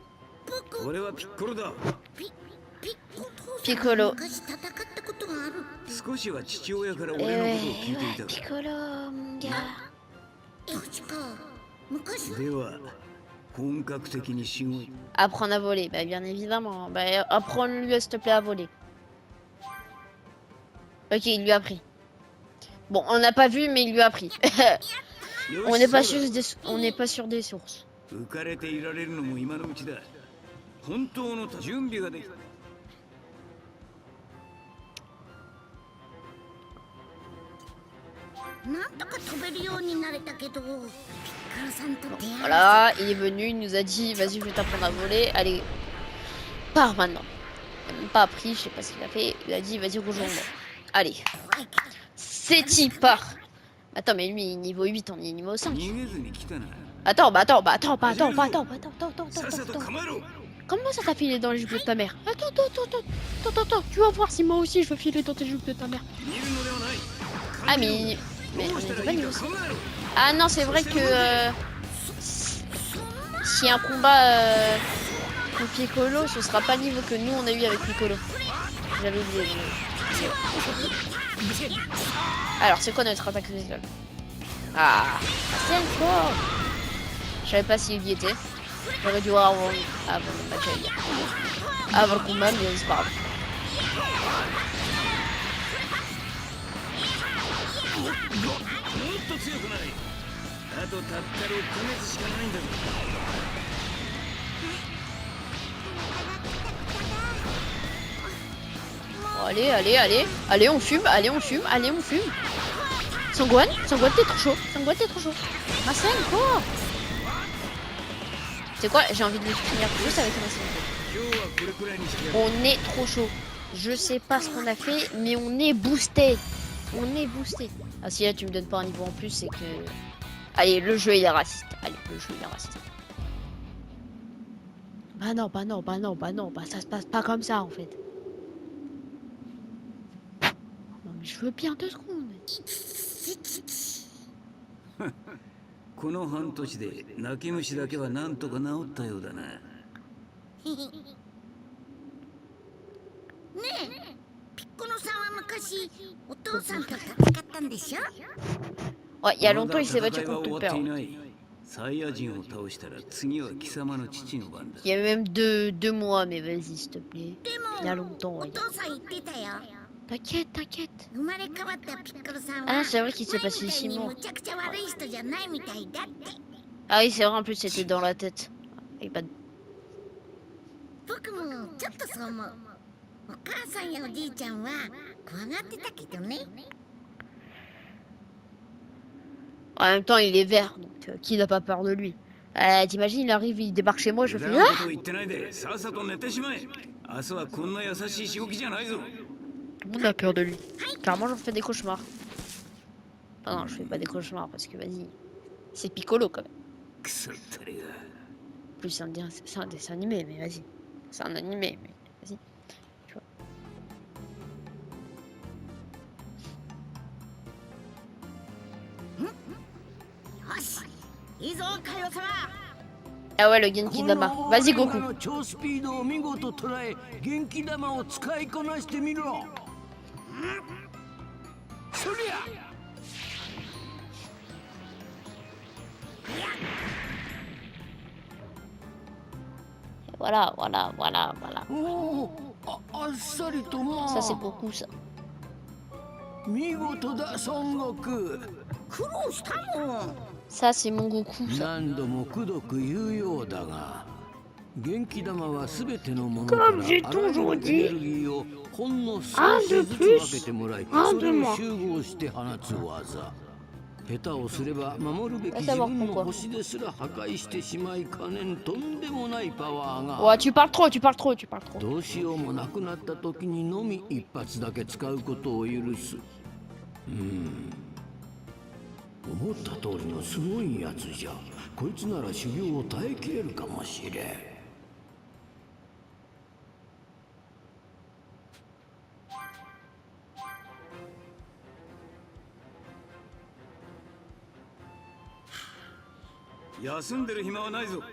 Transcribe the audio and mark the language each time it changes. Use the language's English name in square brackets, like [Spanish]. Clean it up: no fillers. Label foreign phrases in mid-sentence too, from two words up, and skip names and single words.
[French] Piccolo. [Japanese] 少しは父親から Eh 俺の [French] ouais, [Japanese] ことを聞いてい [French] ouais, [Japanese] たか [French] Piccolo, mon gars. [Japanese] 確か昔のでは本格的に仕事 [French] Apprendre à voler, bah bien évidemment. Bah apprends-lui s'il te plaît à voler. Ok, il lui a appris. Bon, on n'a pas vu, mais il lui a appris. On n'est pas sûr on n'est pas sûr des sources. [Japanese] 浮かれていられるのも今のうちだ。本当の準備ができた。なんとか飛べるようになれたけど、ピッコロさんと出会い [French] Voilà, il est venu, il nous a dit vas-y, je vais t'apprendre à voler. Allez, pars maintenant. Il a même pas appris, je sais pas ce qu'il a fait. Il a dit vas-y, rejoins-moi. Allez, [Japanese] 怖いけど [French] c'est y part. Attends, mais lui, niveau 8, on est niveau 5. [Japanese] 逃げずに来たな。 [French] Attends, attends, attends. Comment ça t'a filé dans les jupes de ta mère? Attends, tu vas voir si moi aussi je veux filer dans tes jupes de ta mère. [Japanese] 見るのではない。 [French] Ah, mais on était pas niveau 5. [Japanese] 考えろ。 [French] Ah non, c'est vrai que si un combat contre Piccolo, ce sera pas le niveau que nous on a eu avec Piccolo. J'avais oublié. Alors, c'est quoi notre attaque spéciale? Ah, c'est encore. Je savais pas s'il y était. J'aurais dû voir avant le match à hier. Avant le combat, mais c'est pas grave. [Japanese] もっと強くない。あとたった6ヶ月しかないんだぞ。 [French] Bon, allez, on fume. Sangwan, t'es trop chaud. Marcel, quoi? C'est quoi? J'ai envie de le finir juste avec Marcel. [Japanese] 今日はこれくらいにしてやる。 [French] On est trop chaud. Je sais pas ce qu'on a fait, mais on est boosté. Ah si là tu me donnes pas un niveau en plus, c'est que... Allez, le jeu il est raciste. Bah non, ça se passe pas comme ça en fait. Non mais je veux bien 2 secondes. [Japanese] この半年で泣き虫だけはなんとか治ったようだな。ねえ、ピッコロさんは昔お父さんと戦ったんでしょ？ [French] Ouais, il y a longtemps il s'est [Japanese] まだ [French] battu [Japanese] 戦いは [French] contre [Japanese] 終 [French] ton [Japanese] わって [French] père. [Japanese] いない。サイヤ人を倒したら次は貴様の父の番だ。 [French] Il y a même 2 mois, mais vas-y s'il te plaît. [Japanese] で [French] Il y a [Japanese] も [French] longtemps, [Japanese] お [French] ouais. [Japanese] 父さん言ってたよ。 [French] T'inquiète. [Japanese] 生まれ変わったピッコロさん [French] Ah [Japanese] は [French] non, c'est vrai qu'il s'est [Japanese] 前 [French] passé [Japanese] みたい [French] 6 mois. [Japanese] にむちゃくちゃ悪い人じゃないみたいだって。 [French] Ah oui, c'est vrai, en plus c'était dans la tête. Et pas de... [Japanese] 僕もちょっとそう思う。お母さんやおじいちゃんは怖がってたけどね。 [French] En même temps, il est vert, donc qui n'a pas peur de lui? T'imagines, il arrive, il débarque chez moi, je [Japanese] 無 [French] fais [Japanese] 駄な ah ことを言ってないでさっさと寝てしまえ。明日はこんな優しい仕置きじゃないぞ。 [French] Tout le monde a peur de lui. Clairement, j'en fais des cauchemars. Ah non, je fais pas des cauchemars parce que vas-y, c'est Piccolo quand même. [Japanese] クソったれが。 [French] En plus, c'est un dessin animé, mais vas-y. C'est un animé, mais vas-y. Tu vois. Ah ouais, le Genki Dama. Vas-y, Goku. [Japanese] この超スピードを見事捉え元気玉を使いこなしてみろ。そりゃ [French] Voilà. [Japanese] おお、あっさりとまあ [French] Ça, c'est Goku, ça. [Japanese] 見事だ孫悟空。苦労したもん。 [French] Ça, c'est mon Goku, ça. [Japanese] 何度もくどく言うようだが元気玉はすべてのものからあらゆるエネルギーをほんの少しずつ分けてもらいそれを集合して放つ技下手をすれば守るべき自分の星ですら破壊してしまいかねんとんでもないパワーが [French] Ouais, tu parles trop. [Japanese] どうしようもなくなった時にのみ一発だけ使うことを許す思った通りのすごいやつじゃこいつなら修行を耐えきれるかもしれん休んでる暇はないぞ。